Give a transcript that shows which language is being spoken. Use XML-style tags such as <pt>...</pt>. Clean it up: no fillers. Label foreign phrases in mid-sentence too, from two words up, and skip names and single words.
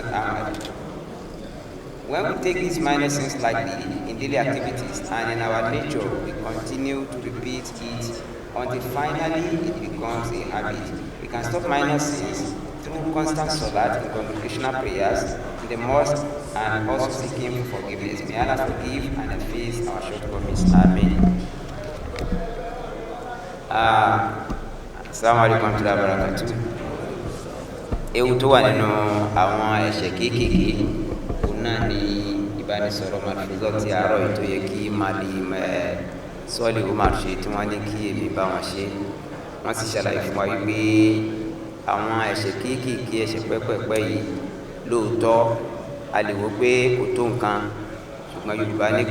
<en>When we take these minor sins lightly in daily activities and in our nature, we continue to repeat it until finally it becomes a habit. We can stop minor sins through constant salat and congregational prayers in the mosque, and also seeking forgiveness. May Allah forgive and efface our shortcomings. Amen.</en> <ar>السلام عليكم ورحمة الله وبركاته.</ar> <yo>Ewu tó wà nínú àwọn ẹ̀ṣẹ̀ kéékèèké náà ni ìbánisọ̀rọ̀ Malfoozat ti àárọ̀ yìí tó yẹ kí Mua'llim Saleh Umar ṣe, tí wọ́n ní kí èmi bá wọn ṣe. Wọ́n sì ṣàlàyé fún wa wípé àwọn ẹ̀ṣẹ̀ kéékèèké, ẹ̀ṣẹ̀ pẹ́pẹ́pẹ́ yìí lóòótọ́ a lè wò pé kò tó nǹkan, ṣùgbọ́n Yorùbá ní kò</yo>